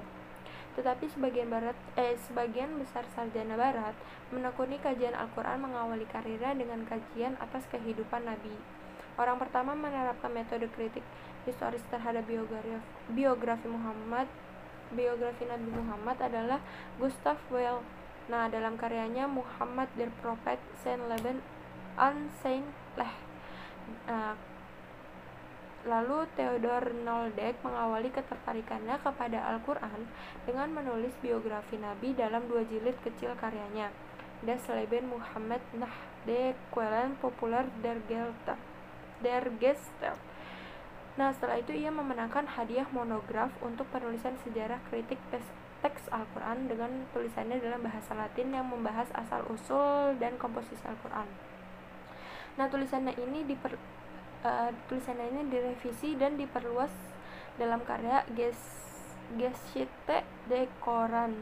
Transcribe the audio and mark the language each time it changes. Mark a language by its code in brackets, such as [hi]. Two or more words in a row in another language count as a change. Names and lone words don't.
[id] Tetapi sebagian besar sarjana Barat menekuni kajian Al-Quran mengawali karirnya dengan kajian atas kehidupan Nabi. Orang pertama menerapkan metode kritik historis terhadap biografi Nabi Muhammad adalah Gustav Weil. Nah, dalam karyanya Muhammad der Prophet sein Leben und sein Lehre. Lalu Theodor Nolde mengawali ketertarikannya kepada Al-Quran dengan menulis biografi Nabi dalam 2 jilid kecil karyanya, Das Leben Muhammad nach der Quellen Popular der Gestalt. Nah, setelah itu ia memenangkan hadiah monograf untuk penulisan sejarah kritik teks Al-Quran dengan tulisannya dalam bahasa Latin yang membahas asal-usul dan komposisi Al-Quran. Nah, tulisannya ini direvisi dan diperluas dalam karya Geschichte des Korans.